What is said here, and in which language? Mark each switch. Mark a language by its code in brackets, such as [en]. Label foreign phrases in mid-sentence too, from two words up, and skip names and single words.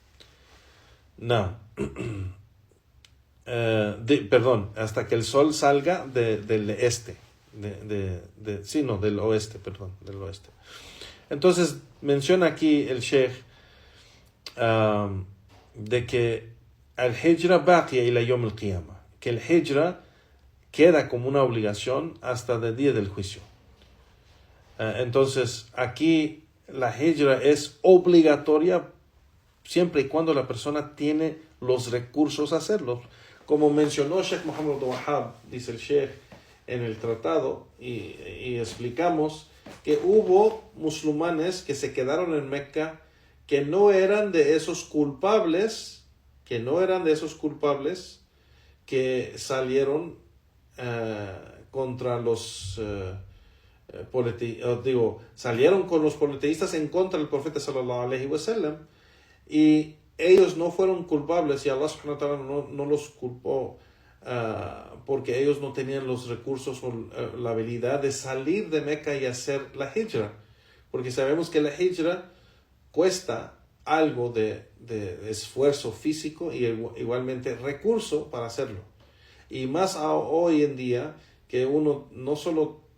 [es] Hasta que el sol salga del este. Del oeste, del oeste. Entonces menciona aquí el Sheikh de que el [ar] هجرة باقية إلى يوم القيامة, [es] que el hijra queda como una obligación hasta el día del juicio. Entonces aquí la hijra es obligatoria siempre y cuando la persona tiene los recursos a hacerlo. Como mencionó Sheikh Muhammad Wahab, dice el Sheikh en el tratado, y explicamos que hubo musulmanes que se quedaron en Mecca que no eran de esos culpables que salieron contra los salieron con los politeístas en contra del profeta [ar] صلى الله عليه وسلم, [es] y ellos no fueron culpables y [ar] الله سبحانه وتعالى [es] no los culpó porque ellos no tenían los recursos o la habilidad de salir de Meca y hacer la hijra, porque sabemos que la hijra cuesta algo de esfuerzo físico y igualmente recurso para hacerlo, y más hoy en día que uno no solo